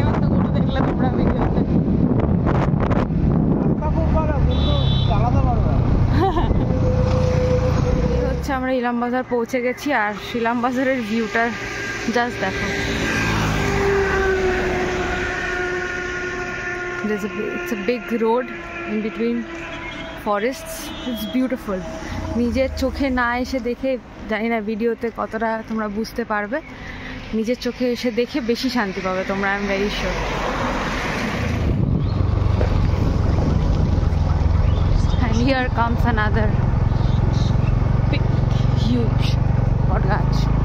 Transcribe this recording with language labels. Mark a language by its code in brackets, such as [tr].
[bn] এবার তো গরু দেখলে তোমরা ভিডিওতে। এই হচ্ছে আমরা ইলাম বাজার পৌঁছে গেছি, আর ইলাম বাজারের ভিউটা জাস্ট দেখো। [en] It's a big road in between forests. It's beautiful. [bn] নিজের চোখে না এসে দেখে, জানি না ভিডিওতে কতটা তোমরা বুঝতে পারবে, নিজের চোখে এসে দেখে বেশি শান্তি পাবে তোমরা, [en] I am very sure. And here comes another big, huge [bn] বট গাছ।